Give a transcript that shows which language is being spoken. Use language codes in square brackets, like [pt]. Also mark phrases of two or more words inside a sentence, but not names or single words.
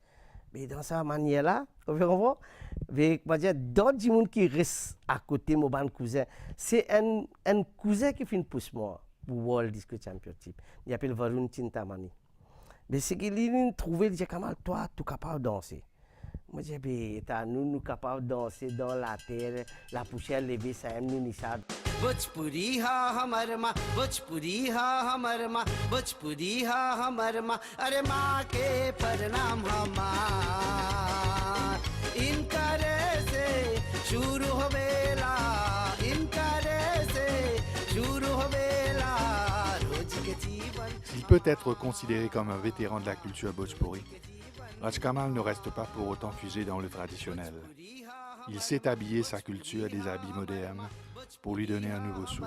[fr] Mais dans sa manière là, vous comprenez? Mais comment dire, d'autres gens qui restent à côté de mon cousin, c'est un cousin qui fait une pousse moi pour World Disco Championship. Il s'appelle Varun Chintamani. Mais c'est qu'il a trouvé, il dit, Kamal, toi, tu es capable de danser. Moi, je dis, nous sommes capables de danser dans la terre, la poussière levée, ça nous n'y ça. [bho] भोजपुरी हा हमर माँ भोजपुरी हा हमर माँ भोजपुरी हा हमर माँ अरे माँ के प्रणाम हमार इनकरे से शुरू होवेला इनकरे से शुरू होवेला रोज के जीवन. [fr] S'il peut être considéré comme un vétéran de la culture Bhojpuri, Raj Kamal ne reste pas pour autant figé dans le traditionnel. Il sait habiller sa culture des habits modernes pour lui donner un nouveau souffle.